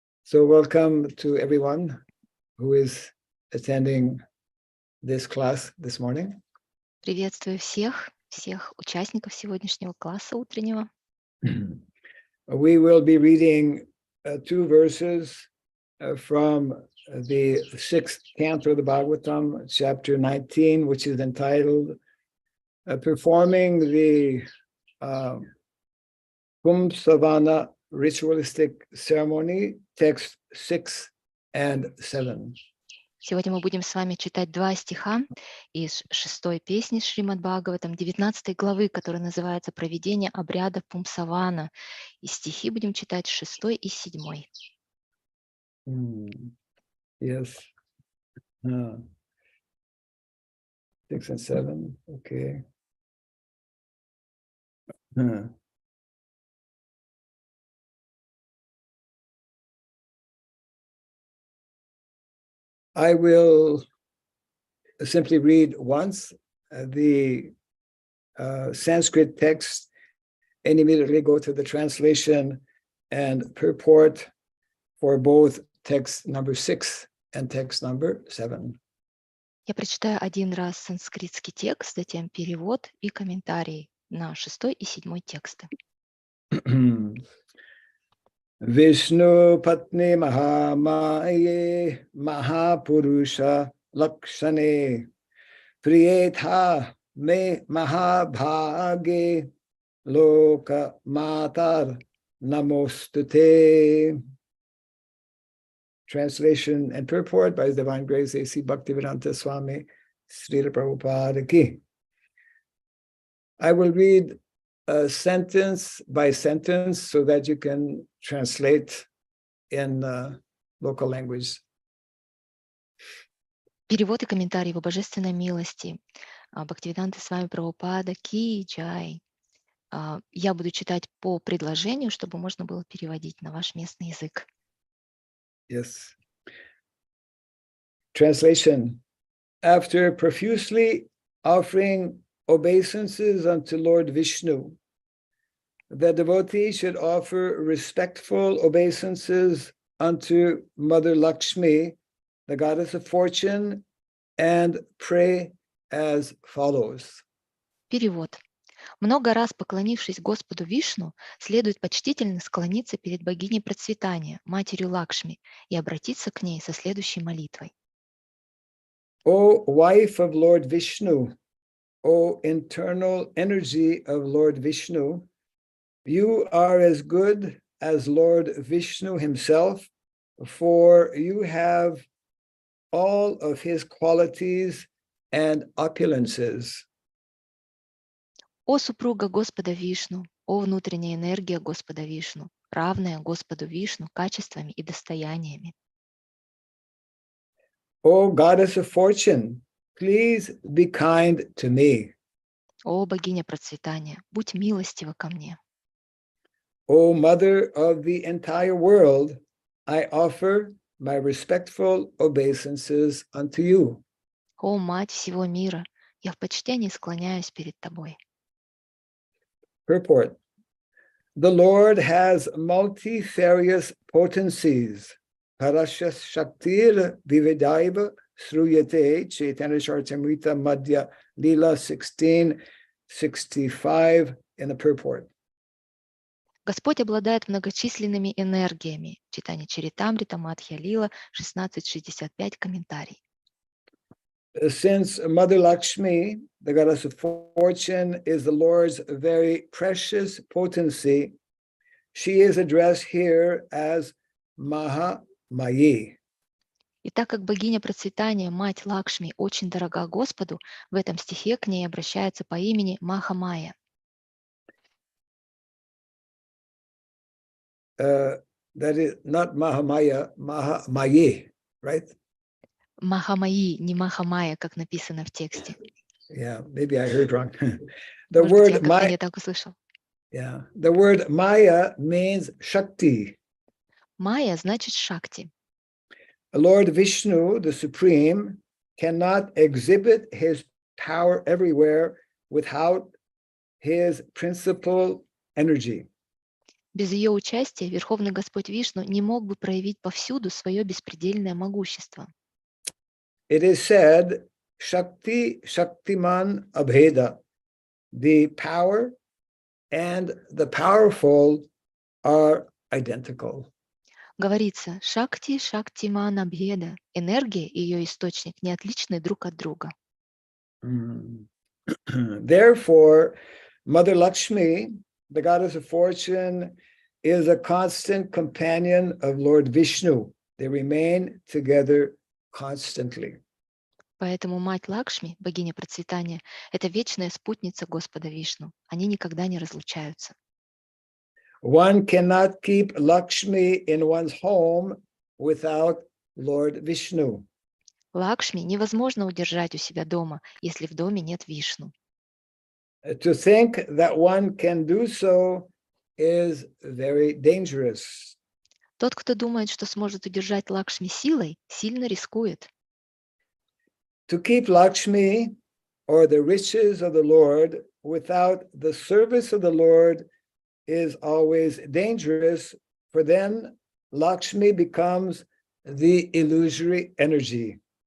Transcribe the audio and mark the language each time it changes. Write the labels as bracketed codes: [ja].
[en] So welcome to everyone who is attending this class this morning. [ru] Приветствую всех участников сегодняшнего класса утреннего. [en] We will be reading two verses from the 6th canto of the Bhagavatam, chapter 19, which is entitled Performing the Pumpsavana Ritualistic Ceremony, text 6 and 7. [ru] Сегодня мы будем с вами читать два стиха из 6-й песни Шримад Бхагаватам, 19 главы, которая называется «Проведение обряда Пумсавана». И стихи будем читать 6 и 7. [en] Yes. 6 and 7. Okay. I will simply read once the Sanskrit text and immediately go to the translation and purport for both text number 6 and text number 7. [ru] Я прочитаю один раз санскритский текст, затем перевод и комментарий на 6 и 7 тексты. [sa] Vishnu Patni Mahamaye Mahapurusha Lakshane Priyetha Me Mahabhage Loka Matar Namostute. [en] Translation and purport by His Divine Grace A.C. Bhaktivedanta Swami Srila Prabhupada Ki. I will read sentence by sentence so that you can translate in local language. [ru] Перевод и комментарий его божественной милости. Бхактивиданта Свами Прабхупада Ки Джай. Я буду читать по предложению, чтобы можно было переводить на ваш местный язык. [en] Yes. Translation. After profusely offering obeisances unto Lord Vishnu, the devotee should offer respectful obeisances unto Mother Lakshmi, the goddess of fortune, and pray as follows. [ru] Перевод. Много раз поклонившись Господу Вишну, следует почтительно склониться перед богиней процветания, матерью Лакшми, и обратиться к ней со следующей молитвой. [en] O wife of Lord Vishnu, O internal energy of Lord Vishnu, you are as good as Lord Vishnu himself, for you have all of his qualities and opulences. [ru] О супруга Господа Вишну, о внутренняя энергия Господа Вишну, равная Господу Вишну качествами и достояниями. [en] O goddess of fortune, please be kind to me. [ru] О богиня процветания, будь милостива ко мне. [en] O mother of the entire world, I offer my respectful obeisances unto you. [ru] О мать всего мира, я в почтении склоняюсь перед тобой. [en] Purport. The Lord has multifarious potencies. [sa] Parasya Shaktir Vivedaiva Sruyate Chaitanya Charitamrita Madhya Lila 1665 [en] in the purport. [ru] Господь обладает многочисленными энергиями. Читание Чаритамрита, Мадхья Лила, 1665, комментарий. [en] Since Mother Lakshmi, the goddess of fortune, is the Lord's very precious potency, she is addressed here as Maha-Mayi. [ru] И так как богиня процветания, мать Лакшми, очень дорога Господу, в этом стихе к ней обращается по имени Маха-Майя. [en] That is not Mahamaya, Maha-Mayi, right? [ru] Маха-Майи, не Маха-Майя, как написано в тексте. [en] Yeah, maybe I heard wrong. The [ru] Может быть, я [en] word [ru] как-то [en] Maya, [ru] не так услышал. [en] yeah, the word Maya means Shakti. [ru] Майя значит Шакти. [en] Lord Vishnu, the Supreme, cannot exhibit his power everywhere without his principal energy. [ru] Без ее участия Верховный Господь Вишну не мог бы проявить повсюду свое беспредельное могущество. [en] It is said, [sa] Shakti Shaktiman Abheda, [en] the power and the powerful are identical. [ru] Говорится, [sa] Шакти, Шактимана Бхеда, [ru] энергия и ее источник не отличны друг от друга. [en] Therefore, Mother Lakshmi, the goddess of fortune, is a constant companion of Lord Vishnu. They remain together constantly. [ru] Поэтому мать Лакшми, богиня процветания, это вечная спутница Господа Вишну. Они никогда не разлучаются. [en] One cannot keep Lakshmi in one's home without Lord Vishnu. [ru] Лакшми невозможно удержать у себя дома, если в доме нет Вишну. [en] To think that one can do so is very dangerous. [ru] Тот, кто думает, что сможет удержать Лакшми силой, сильно рискует. [en] To keep Lakshmi or the riches of the Lord without the service of the Lord is always dangerous, for then Lakshmi becomes the illusory energy.